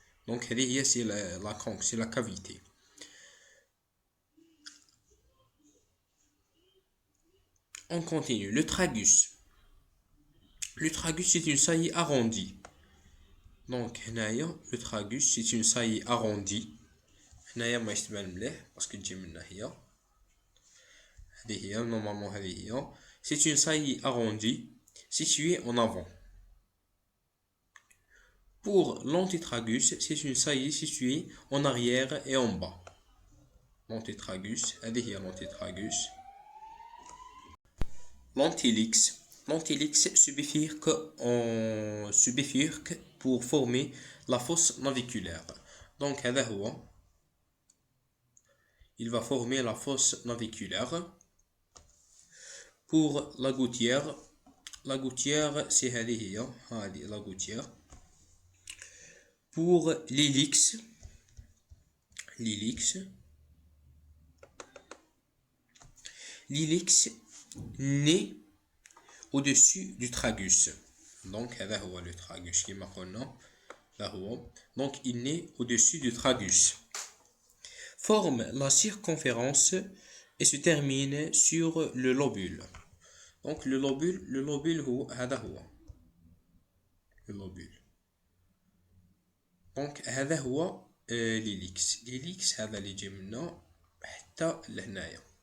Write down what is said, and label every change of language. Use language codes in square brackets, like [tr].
[fr] Donc هذه هي c'est la conque, c'est la cavité. On continue. Le tragus. Le tragus c'est une saillie arrondie. Donc هنايا le tragus c'est une saillie arrondie. [ar] هنايا ما يتبان مليح باسكو تجي من هي. هذه هي نورمالمون هذه هي. [fr] C'est une saillie arrondie située en avant. Pour l'antitragus, c'est une saillie située en arrière et en bas. L'antitragus, هذه هي l'antitragus. L'antélix. L'antélix se bifurque pour former la fosse naviculaire. Donc, هذا هو. Il va former la fosse naviculaire. Pour la gouttière, c'est هذه هي la gouttière. Pour l'hélix, l'hélix naît au-dessus du tragus. [ar] Donc, هذا هو le tragus كما قلنا. [fr] Donc, il naît au-dessus du tragus. Forme la circonférence et se termine sur le lobule. Donc, le lobule هذا هو. Le lobule. [ar] Donc, هذا هو l'hélix. L'hélix هذا اللي يجي منه حتى لهنايا.